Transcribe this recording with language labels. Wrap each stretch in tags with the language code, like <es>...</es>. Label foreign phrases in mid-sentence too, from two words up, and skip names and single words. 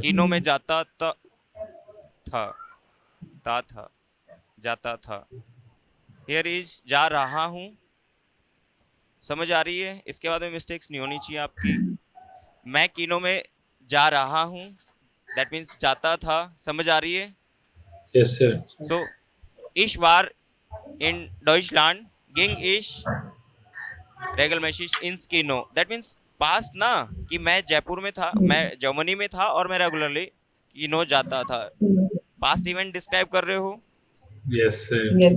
<hi>किनो में जाता था, था जाता था।</hi> <en>here is</en> <hi>जा रहा हूँ। समझ आ रही है? इसके बाद में मिस्टेक्स नहीं होनी चाहिए आपकी। मैं किनो में जा रहा हूँ,</hi> <en>that means</en> <hi>जाता था। समझ आ रही है?</hi> <en>Yes sir.</en> <de>सो ich war in Deutschland, ging ich regelmäßig ins Kino,</de> <en>that means past</en> <hi>ना, कि मैं जयपुर में था, मैं जर्मनी में था और मैं रेगुलरली किनो जाता था।</hi> <en>past event describe</en> <hi>कर रहे हो।</hi> <en>Yes sir. Yes.</en>